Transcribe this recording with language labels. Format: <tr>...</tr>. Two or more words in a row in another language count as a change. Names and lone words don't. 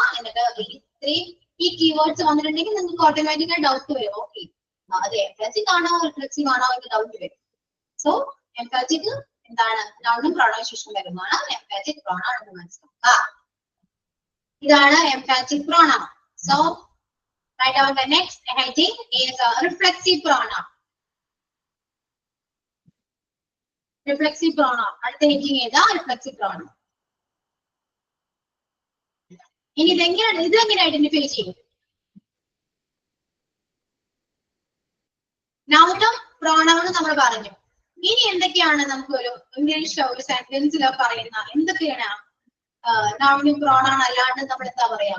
<ml>എന്നിട്ട് ഈ കീവേഡ്സ് വന്നിട്ടുണ്ടെങ്കിൽ നിങ്ങൾക്ക് ഓട്ടോമാറ്റിക്കായി ഡൗട്ട് വരും. ഓക്കെ, അത് എംഫാറ്റിക് ആണോ റിഫ്ലെക്സീവ് ആണോ എന്ന് ഡൗട്ട് വരും.</ml> <en>so emphatic</en> <ml>എന്താണ്? നൗണും പ്രോണൗൺ ശേഷം വരുന്നതാണ്</ml> <en>emphatic pronoun</en> <ml>എന്ന് മനസ്സിലാക്കുക.</ml> <en>ഇതാണ് emphatic pronoun. so write down the next heading is reflexive pronoun. Reflexive pronoun. അടുത്ത heading ഏതാ? Reflexive pronoun.</en> <ml>ഇനി ഇതെങ്ങനെ ഐഡന്റിഫൈ ചെയ്യും? നൗണും പ്രോണൗണും നമ്മൾ പറഞ്ഞു. ഇനി എന്തൊക്കെയാണ് നമുക്ക് ഒരു ഇംഗ്ലീഷ് ഒരു സെന്റൻസിൽ പറയുന്ന എന്തൊക്കെയാണ് നൗണും പ്രോണൗൺ അല്ലാണ്ട് നമ്മൾ എന്താ പറയാ?</ml>